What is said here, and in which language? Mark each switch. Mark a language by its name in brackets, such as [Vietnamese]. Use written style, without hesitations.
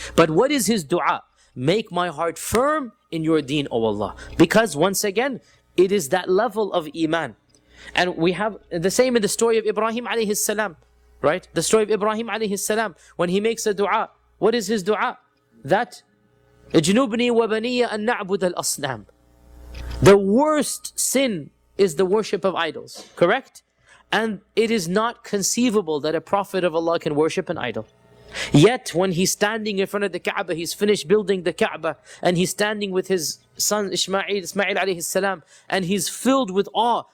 [English] But what is his dua? Make my heart firm in your deen, O Allah. Because once again, it is that level of iman. And we have the same in the story of Ibrahim alayhi salam, right? The story of Ibrahim alayhi salam, when he makes a dua, what is his dua? [Arabic] That, اجنبني وبني أن نعبد الأصنام. [English] The worst sin is the worship of idols, correct? And it is not conceivable that a prophet of Allah can worship an idol. Yet when he's standing in front of the Kaaba, he's finished building the Kaaba, and he's standing with his son Ismail alayhi salam, and he's filled with awe.